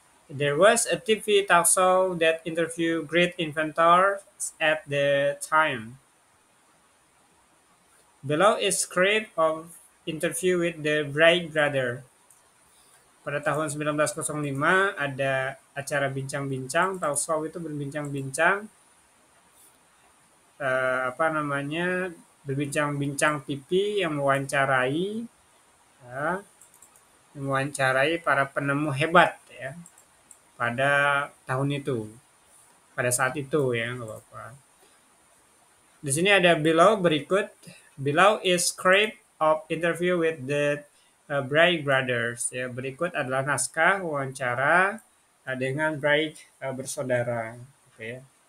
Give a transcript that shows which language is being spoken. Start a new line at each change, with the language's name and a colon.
English: There was a TV talk show that interview great inventors at the time. Below is script of interview with the Wright brother.
Indonesian: Pada tahun 1905 ada acara bincang-bincang, talk show itu berbincang-bincang apa namanya berbincang-bincang TV yang mewawancarai ya, mewawancarai para penemu hebat ya pada tahun itu, pada saat itu ya nggak apa-apa. Di sini ada below berikut.
English: Below is script of interview with the Bright brothers ya.
Indonesian: Berikut adalah naskah wawancara dengan Bright bersaudara, oke ya.